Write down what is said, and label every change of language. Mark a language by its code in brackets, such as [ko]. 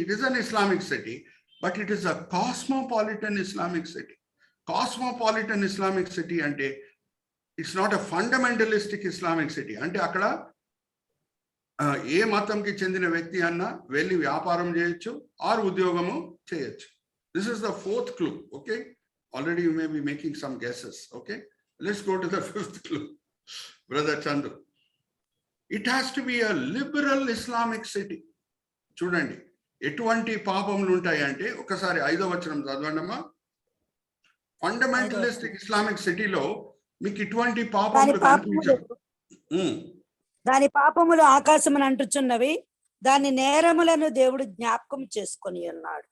[en] It is an Islamic city, but it is a cosmopolitan Islamic city. Cosmopolitan Islamic city అంటే it's not a fundamentalistic Islamic city. [te] అంటే అక్కడ ఏ మతంకి చెందిన వ్యక్తి అన్నా వెళ్ళి వ్యాపారం చేయొచ్చు, ఆరు ఉద్యోగము చేయొచ్చు. [en] This is the fourth clue. Okay, already you may be making some guesses. Okay, let's go to the fifth clue, brother Chandru. It has to be a liberal Islamic city. [te] చూడండి, ఎటువంటి పాపములు ఉంటాయి అంటే ఒకసారి 5వ వచనం చదవండమ్మా. ఫండమెంటలిస్టిక్ ఇస్లామిక్ సిటీలో మీకు ఇటువంటి పాపములు కనిపించవు. దాని పాపములు ఆకాశమును అంటుచున్నవి, దాని నేరములను దేవుడు జ్ఞాపకం చేసుకొని ఉన్నాడు.